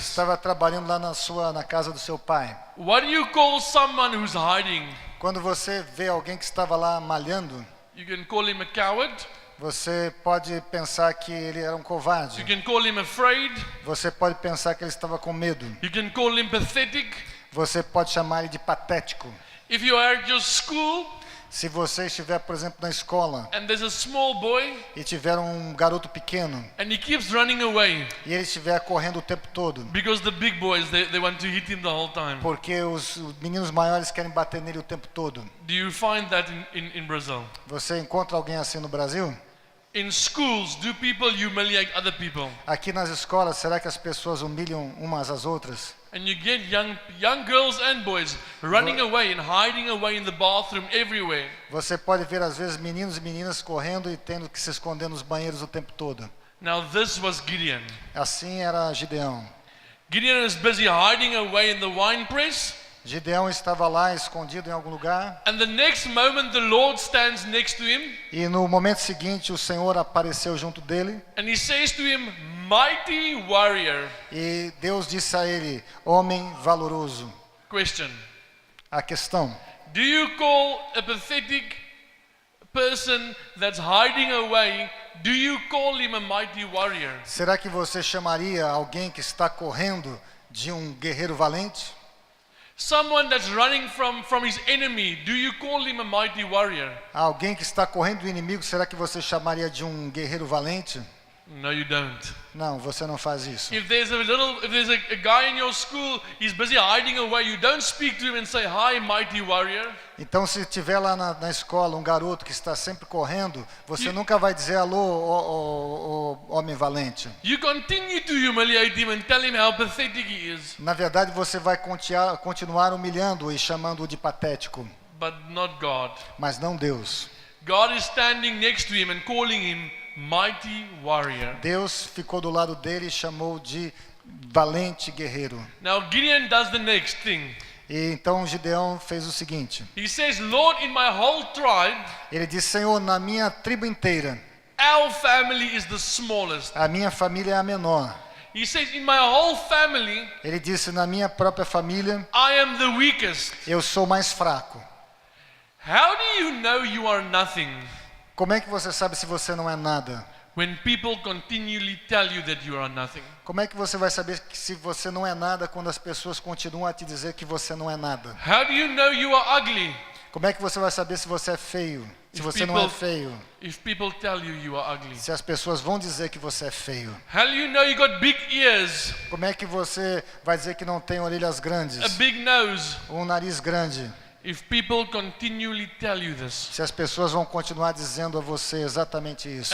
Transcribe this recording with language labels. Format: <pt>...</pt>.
<pt>estava trabalhando lá na casa do seu pai.</pt> <en>What do you call someone who's hiding?</en> <pt>Quando você vê alguém que estava lá malhando,</pt> <en>You can call him a coward.</en> <pt>você pode pensar que ele era um</pt> <en>You</en> <pt>covarde.</pt> <en>can call him afraid.</en> <pt>Você pode pensar que ele estava com medo.</pt> <en>You can call him pathetic.</en> <pt>Você pode chamar ele de patético.</pt> <en>If you are at your school</en> <pt>Se você estiver, por exemplo, na escola</pt> <en>and there's a small boy</en> <pt>e tiver um garoto pequeno</pt> <en>and he keeps running away</en> <pt>e ele estiver correndo o tempo todo,</pt> <en>because the big boys they want to hit him the whole time.</en> <pt>porque os meninos maiores querem bater nele o tempo todo.</pt> <en>Do you find that in Brazil?</en> <pt>Você encontra alguém assim no Brasil?</pt> <en>In schools, do people humiliate other people?</en> <pt>Aqui nas escolas, será que as pessoas humilham umas às outras?</pt> <en>And you get young girls and boys running away and hiding away in the bathroom everywhere.</en> <pt>Você pode ver às vezes meninos e meninas correndo e tendo que se esconder nos banheiros o tempo todo.</pt> <en>Now this was Gideon.</en> <pt>Assim era Gideão.</pt> <en>Gideon is busy hiding away in the wine press.</en> <pt>Gideão estava lá escondido em algum lugar</pt> <en>And the next moment the Lord stands next to him</en> <pt>e no momento seguinte o Senhor apareceu junto dele</pt> <en>and he says to him, mighty warrior.</en> <pt>e Deus disse a ele: homem valoroso.</pt> <en>Question.</en> <pt>A questão:</pt> <en>Do you call a pathetic person that's hiding away, do you call him a mighty warrior?</en> <pt>será que você chamaria alguém que está correndo de um guerreiro valente?</pt> <en>Someone that's running from his enemy, do you call him a mighty warrior?</en> <pt>Alguém que está correndo do inimigo, será que você chamaria de um guerreiro valente?</pt> <en>No, you don't.</en> <pt>Não, você não faz isso.</pt> <en>If there's a guy in your school, he's busy hiding away, you don't speak to him and say, hi, mighty warrior.</en> <pt>Então, se tiver lá na escola um garoto que está sempre correndo, você nunca vai dizer: alô, ó homem valente.</pt> <en>You continue to humiliate him and tell him how pathetic he is,</en> <pt>Na verdade, você vai continuar humilhando-o e chamando-o de patético,</pt> <en>but not God.</en> <pt>mas não Deus.</pt> <en>God is standing next to him and calling him mighty warrior.</en> <pt>Deus ficou do lado dele e chamou de valente guerreiro.</pt> <en>Now Gideon does the next thing.</en> <pt>E então Gideão fez o seguinte:</pt> <en>He says, Lord, in my whole tribe,</en> <pt>ele disse: Senhor, na minha tribo inteira,</pt> <en>our family is the smallest.</en> <pt>a minha família é a menor.</pt> <en>He says, in my whole family,</en> <pt>Ele disse: na minha própria família,</pt> <en>I am the weakest.</en> <pt>eu sou mais fraco.</pt> <en>How do you know you are nothing</en> <pt>Como é que você sabe se você não é nada?</pt> <en>when people continually tell you that you are nothing?</en> <pt>Como é que você vai saber que se você não é nada quando as pessoas continuam a te dizer que você não é nada?</pt> <en>How do you know you are ugly</en> <pt>Como é que você vai saber se você é feio? Se você não é feio?</pt> <en>if people tell you you are ugly?</en> <pt>Se as pessoas vão dizer que você é feio?</pt> <en>How do you know you got big ears,</en> <pt>Como é que você vai dizer que não tem orelhas</pt> <en>a</en> <pt>grandes?</pt> <en>big nose,</en> <pt>Um nariz grande?</pt> <en>if people continually tell you this?</en> <pt>Se as pessoas vão continuar dizendo a você exatamente isso.</pt>